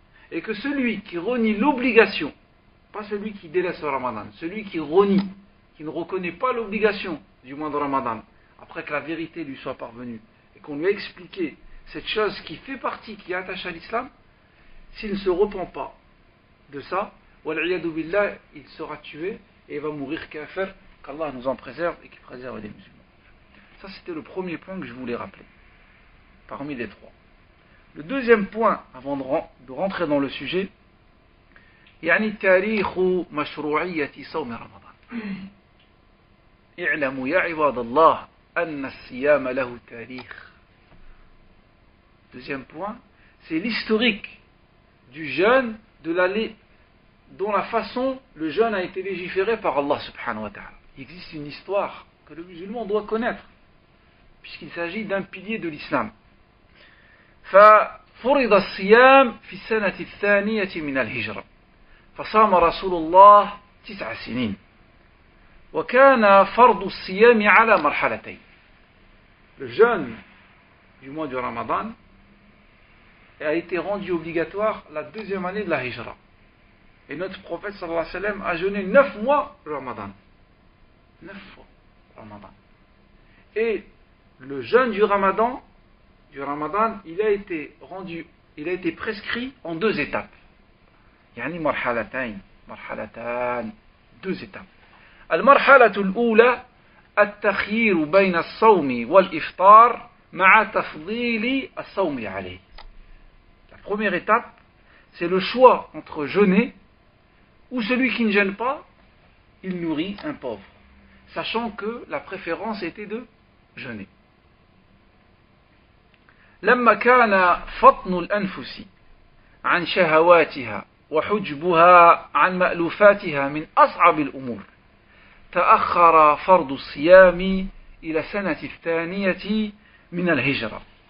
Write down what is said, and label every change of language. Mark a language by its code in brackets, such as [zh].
[fr] Et que celui qui renie l'obligation, pas celui qui délaisse le Ramadan, celui qui renie, qui ne reconnaît pas l'obligation du mois de Ramadan, après que la vérité lui soit parvenue, et qu'on lui a expliqué cette chose qui fait partie, qui est attachée à l'islam, s'il ne se repent pas de ça, wal'iyadu billah, il sera tué et va mourir kafir, qu'Allah nous en préserve et qu'il préserve les musulmans. Ça, c'était le premier point que je voulais rappeler, parmi les 3. Le deuxième point, avant de rentrer dans le sujet, [ar] يعني تاريخ مشروعية صوم رمضان. اعلموا يا عباد الله أن الصيام له تاريخ. [fr] Deuxième point, c'est l'historique du jeûne, dont la façon le jeûne a été légiféré par Allah subhanahu wa ta'ala. Il existe une histoire que le musulman doit connaître, puisqu'il s'agit d'un pilier de l'islam. [ar] ففرض الصيام في السنة الثانية من الهجرة فصام رسول الله 9 سنين وكان فرض الصيام على مرحلتين. [fr] Le jeûne du mois du Ramadan a été rendu obligatoire la 2e année de la Hijra. Et notre prophète sallallahu alayhi wa sallam a jeûné 9 mois le Ramadan. 9 fois le Ramadan. Et le jeûne du Ramadan, il a été prescrit en 2 étapes. [ar] يعني مرحلتان [fr] 2 étapes. [ar] المرحلة الأولى التخيير بين الصوم والإفطار مع تفضيل الصوم عليه. [fr] La première étape, c'est le choix entre jeûner ou celui qui ne jeûne pas, il nourrit un pauvre, sachant que la préférence était de jeûner. [ar] لما كان فطن الأنفس عن شهواتها وحجبها عن مألوفاتها من أصعب الأمور تأخر فرض الصيام إلى السنة الثانية من الهجرة